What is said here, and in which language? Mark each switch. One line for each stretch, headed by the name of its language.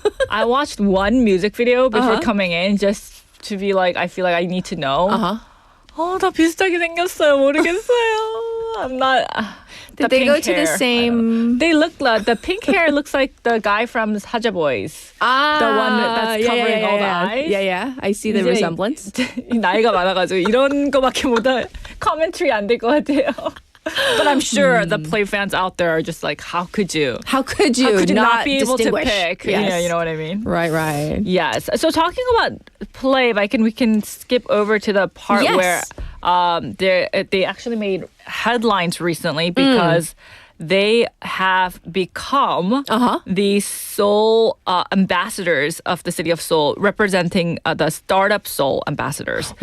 English: I watched one music video before coming in just to be like, I feel like I need to know.
Korean: 다 비슷하게 생겼어요. 모르겠어요.
English: I'm not... Did they go to the same? They look like the pink hair looks like the guy from Boys. The one that's covering all the eyes. Yeah. I see the resemblance.
Korean: 나이가 많아가지고 이런 거밖에 못해. Commentary 안 될 것 같아요.
English: But I'm sure the Play fans out there are just like, how could you? How could you not be able to pick? Yes. You know what I mean? Right. Yes. So talking about Play, we can skip over to the part where they actually made headlines recently because they have become the Seoul ambassadors of the city of Seoul, representing the startup Seoul ambassadors.